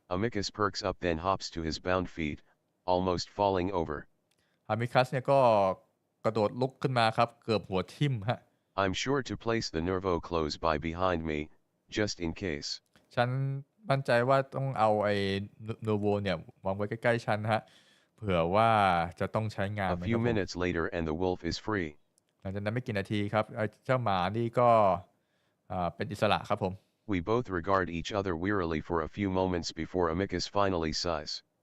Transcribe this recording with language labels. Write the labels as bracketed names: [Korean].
[English] Amicus perks up then hops to his bound feet, almost falling over. [Thai] อ m มิคัสเนี่ยก็กระโดดลุกขึ้นมาครับเกือบหัวทิ่มฮะ [English] I'm sure to place the nervo close by behind me, just in case. [Thai] ฉันมั่นใจว่าต้องเอาไอ้โนโวเนี่ยวางไว้ใกล้ๆฉันฮะเผื่อว่าจะต้องใช้งาน [English] A [Thai] มัน [English] few [Thai] ครับผม [English] minutes later and the wolf is free. [Thai] หลังจากนั้นไม่กี่นาทีครับไอ้เจ้าหมานี่ก็เป็นอิสระครับผม [English] We both regard each other wearily for a few moments before Amicus finally sighs.